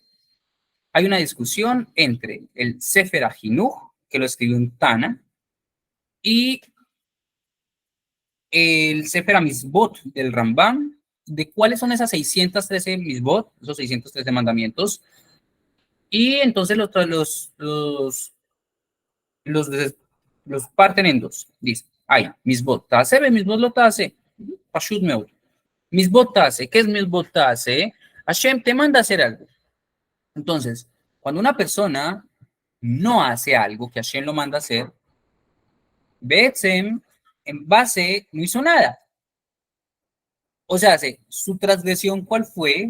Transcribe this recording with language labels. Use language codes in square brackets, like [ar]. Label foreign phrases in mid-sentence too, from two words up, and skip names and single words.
[es] Hay una discusión entre el Sefer HaJinuch, que lo escribió en Tana, y el Sefer HaMizbot del Rambam, de cuáles son esas 613 misbot, esos 613 mandamientos, y entonces los, los parten en dos. Dice, hay [he] מצוות עשה, מצוות לא תעשה, פשוט מאוד. מצוות עשה, [es] ¿qué es [he] מצוות עשה? [es] Hashem te manda a hacer algo. Entonces, cuando una persona no hace algo que Hashem lo manda a hacer, Betzem, en base, no hizo nada. O sea, su transgresión, ¿cuál fue?